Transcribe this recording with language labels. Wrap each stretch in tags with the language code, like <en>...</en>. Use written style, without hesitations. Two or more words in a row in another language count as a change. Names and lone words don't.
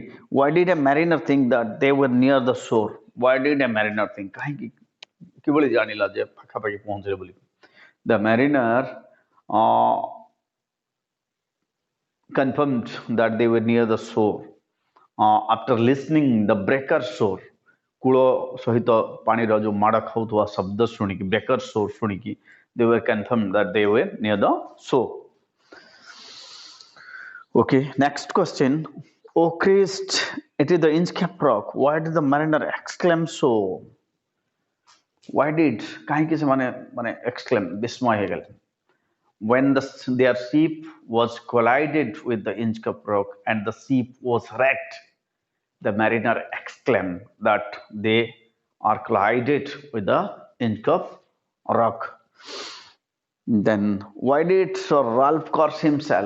<en>Why did a mariner think that they were near the shore? Why did a mariner think? The mariner confirmed that they were near the shore after listening the breaker shore.</en> <or>କୂଳ ସହିତ ପାଣିର ଯୋଉ ମାଡ଼ ଖାଉଥିବା ଶବ୍ଦ ଶୁଣିକି</or> <en>breaker shore ଶୁଣିକି they were confirmed that they were near the shore. Okay, next question. Oh Christ, it is the Inscribed rock. Why did the mariner exclaim so? Why did</en> <or>କାହିଁକି ସେମାନେ ମାନେ exclaim ବିସ୍ମୟ ହେଇଗଲେ?</or> <en>When their ship was collided with the Inscribed rock and the ship was wrecked, the mariner exclaimed that they are collided with the Inscribed rock. Then, why did Sir Ralph curse himself?</en>